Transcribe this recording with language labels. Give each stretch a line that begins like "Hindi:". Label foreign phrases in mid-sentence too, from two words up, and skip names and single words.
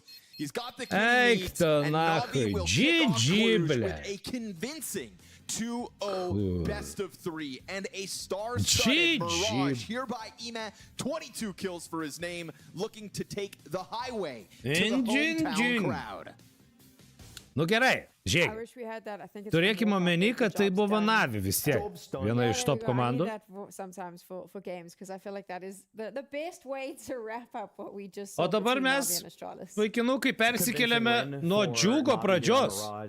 English: He's got the clean lead, and NAVI will kick off Cluj with a convincing 2-0 best of 3 and a star-studded Mirage here by Ime. 22 kills for his name, looking to take the highway to the hometown crowd.
Lithuanian: Nu gerai, žiūrėk. Turėkime omeny, kad tai buvo NAVI vis tiek. Viena iš top komandų. O dabar mes, vaikinukai, persikeliame nuo Dziuggo pradžios.